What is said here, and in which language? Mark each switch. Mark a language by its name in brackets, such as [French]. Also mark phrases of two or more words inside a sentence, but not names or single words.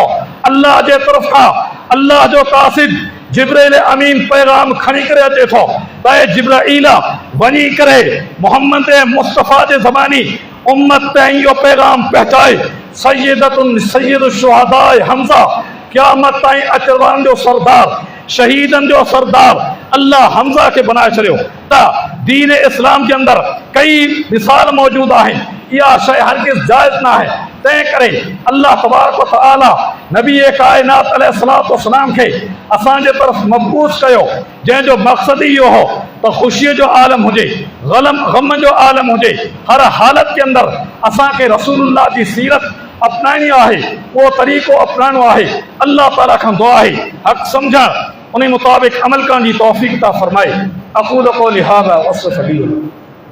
[Sindhi] अल्लाह जे तरफ़ खां अल्लाह जो कासिद जिब्राइल अमीन पैगाम खणी करे अचे थो त जिब्राइल वञी करे मोहम्मद मुस्तफ़ा जे ज़मानी उम्मत ताईं इहो पैगाम पहुचाए सैयद शुहदा हमज़ा क़यामत ताईं अचण वारनि जो सरदार, शहीदनि जो सरदार अल्लाह हमज़ा खे बनाए छॾियो। त दीन इस्लाम जे अंदरि कई मिसाल मौजूद आहिनि, इहा शइ हरगिज़ जाइज़ न आहे। तंहिं करे [Arabic] الله تبارك وتعالى [Sindhi] नबी काइनात [Arabic] عليه الصلاة والسلام [Sindhi] खे असांजे तरफ़ मबूस कयो, जंहिंजो मक़सदु इहो हो त ख़ुशीअ जो आलम हुजे, ग़म जो आलम हुजे, हर हालत जे अंदरि असांखे रसूलुल्लाह जी सीरत अपनाइणी आहे, उहो तरीक़ो अपनाइणो आहे। अल्लाह ताला खां दुआ आहे हक़ सम्झण उन मुताबिक़ अमल करण जी तौफ़ीक़ अता फ़रमाए। [Arabic] أقول قولي هذا وأستغفر الله.